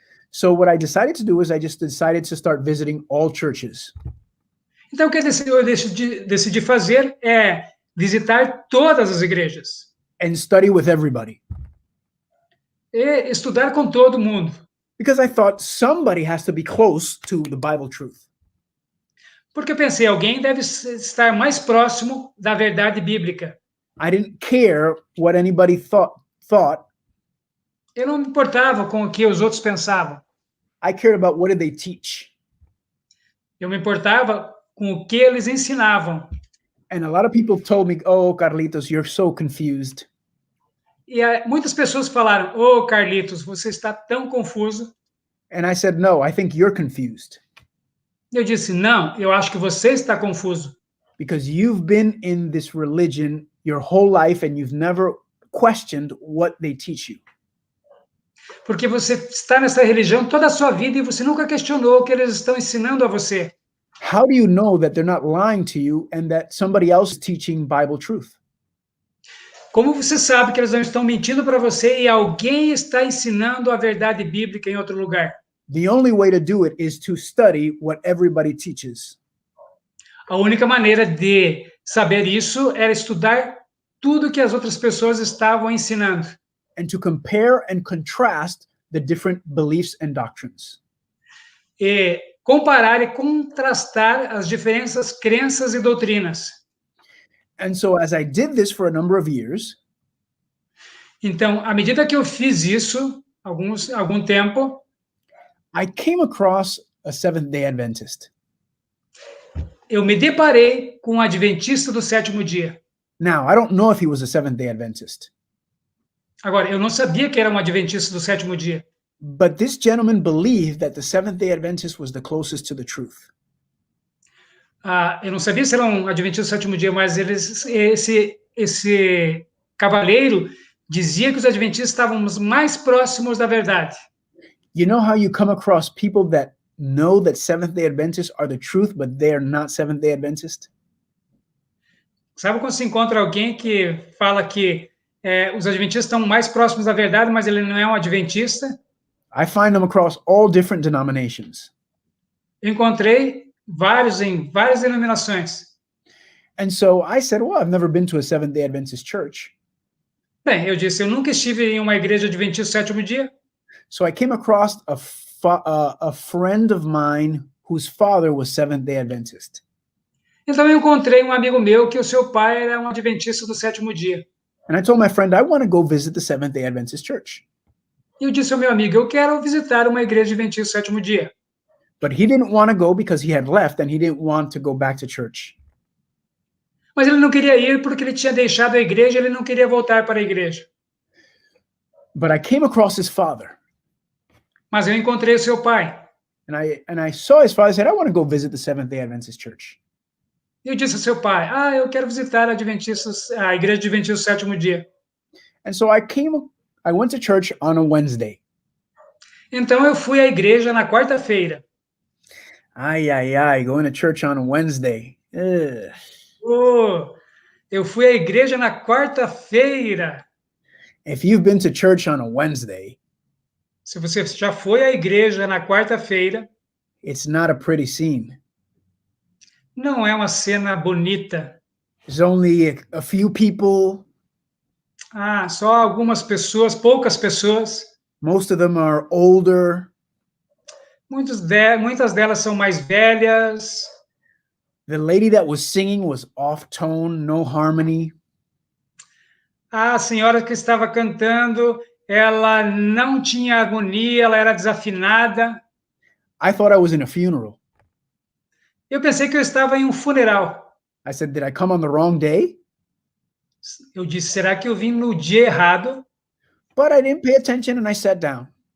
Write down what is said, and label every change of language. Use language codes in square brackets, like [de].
[en] So what I decided to do is I just decided to start visiting all churches. [pt] Então, o que eu decidi fazer é visitar todas as igrejas. [en] And study with everybody. [pt] E estudar com todo mundo. [en] Because I thought somebody has to be close to the Bible truth. [pt] Porque eu pensei, alguém deve estar mais próximo da verdade bíblica. [en] I didn't care what anybody thought. [pt] Eu não me importava com o que os outros pensavam. [en] I cared about what did they teach. [pt] Eu me importava com o que eles ensinavam. [en] And a lot of people told me, "Oh, Carlitos, you're so confused." [pt] E muitas pessoas falaram, "Oh, Carlitos, você está tão confuso." [en] And I said, "No, I think you're confused." [pt] Eu disse, não, eu acho que você está confuso. [en] Because you've been in this religion your whole life and you've never questioned what they teach you. [pt] Porque você está nessa religião toda a sua vida e você nunca questionou o que eles estão ensinando a você. [en] How do you know that they're not lying to you and that somebody else is teaching Bible truth? [pt] Como você sabe que eles não estão mentindo para você e alguém está ensinando a verdade bíblica em outro lugar? [en] The only way to do it is to study what everybody teaches. [pt] A única maneira de saber isso era estudar tudo que as outras pessoas estavam ensinando. [en] And to compare and contrast the different beliefs and doctrines. [pt] E comparar e contrastar as diferentes crenças e doutrinas. [en] And so as I did this for a number of years, [pt] então, à medida que eu fiz isso, algum tempo, [en] I came across a Seventh-day Adventist. [pt] Eu me deparei com um adventista do sétimo dia. [en] Now, I don't know if he was a Seventh-day Adventist. [pt] Agora, eu não sabia que era um adventista do sétimo dia. [en] But this gentleman believed that the Seventh-day Adventist was the closest to the truth. [pt] Eu não sabia se era um adventista do sétimo dia, mas esse cavaleiro dizia que os adventistas estavam mais próximos da verdade. [en] You know how you come across people that know that Seventh-day Adventists are the truth, but they are not Seventh-day Adventists? [pt] Sabe quando se encontra alguém que fala que os adventistas estão mais próximos da verdade, mas ele não é um adventista? [en] I find them across all different denominations. [pt] Eu encontrei vários em várias denominações. [en] And so I said, well, I've never been to a Seventh-day Adventist church. [pt] Bem, eu disse, eu nunca estive em uma igreja adventista do sétimo dia. [en] So I came across a friend of mine whose father was Seventh-day Adventist. [pt] Então eu encontrei um amigo meu que o seu pai era um adventista do sétimo dia. [en] And I told my friend, I want to go visit the Seventh-day Adventist church. [pt] E eu disse ao meu amigo, eu quero visitar uma igreja adventista do sétimo dia. [en] But he didn't want to go because he had left and he didn't want to go back to church. [pt] Mas ele não queria ir porque ele tinha deixado a igreja e ele não queria voltar para a igreja. [en] But I came across his father, [pt] Mas eu encontrei o seu pai. [en] and I saw his father. I said, I want to go visit the Seventh-day Adventist Church. [pt] Eu disse ao seu pai, eu quero visitar a igreja adventista do sétimo dia. [en] And so I went to church on a Wednesday. [pt] Então eu fui à igreja na quarta-feira. [en] Going to church on a Wednesday. Ugh. [pt] Eu fui à igreja na quarta-feira. [en] If you've been to church on a Wednesday, [pt] se você já foi à igreja na quarta-feira, [en] it's not a pretty scene. [pt] Não é uma cena bonita. [en] There's only a few people. [pt] Só algumas pessoas, poucas pessoas. [en] Most of them are older. [pt] Muitas delas são mais velhas. [en] The lady that was singing was off tone, no harmony. [pt] A senhora que estava cantando, ela não tinha harmonia, ela era desafinada. [en] I thought I was in a funeral. [pt] Eu pensei que eu estava em um funeral. [en] I said, did I come on the wrong day? [pt] Eu disse, será que eu vim no dia errado? [en] But I didn't pay attention and I sat down.